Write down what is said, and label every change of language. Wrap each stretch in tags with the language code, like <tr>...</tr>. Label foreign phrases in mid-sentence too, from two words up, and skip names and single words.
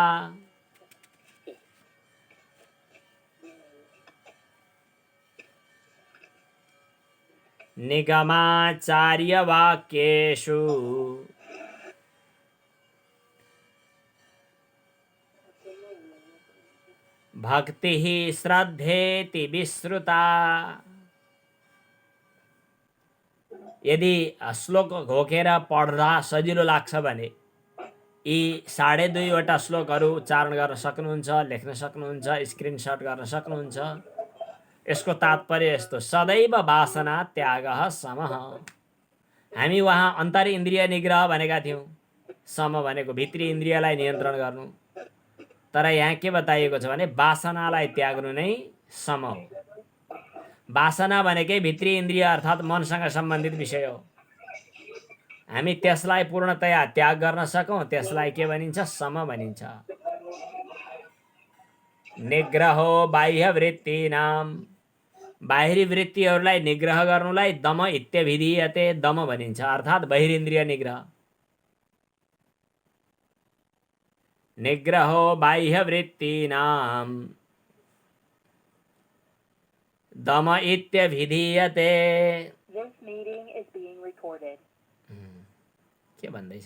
<sa>निगमाचार्यवाक्येषु भक्तिः श्रद्धेति विश्रुता।</sa> <ne>यदि श्लोक घोकेर पढ्दा सजिलो लाग्छ भने यी 2.5 श्लोकहरू उच्चारण गर्न सक्नुहुन्छ, लेख्न सक्नुहुन्छ, स्क्रिनसट गर्न सक्नुहुन्छ। यसको तात्पर्य यस्तो,</ne> <sa>सदैव वासना त्यागः समः।</sa> <ne>हामी वहाँ अन्तर इन्द्रिय निग्रह भनेका थियौँ, सम भनेको भित्री इन्द्रियलाई नियन्त्रण गर्नु। तर यहाँ के बताइएको छ भने वासनालाई त्याग्नु नै सम हो। वासना भनेकै भित्री इन्द्रिय अर्थात् मनसँग सम्बन्धित विषय हो। हामी त्यसलाई पूर्णतया त्याग गर्न सकौँ, त्यसलाई के भनिन्छ? सम भनिन्छ।</ne> <sa>निग्रहो बाह्य वृत्तिनाम,</sa> <ne>बाहिरी वृत्तिहरूलाई निग्रह गर्नुलाई</ne> <sa>दम इत्यभिधीयते,</sa> <ne>दम भनिन्छ, अर्थात् बहिरिन्द्रिय निग्रह।</ne> <sa>निग्रहो बाह्य वृत्तिनाम दम इत्यभिधीयते।</sa> <ne>के भन्दैछ?</ne>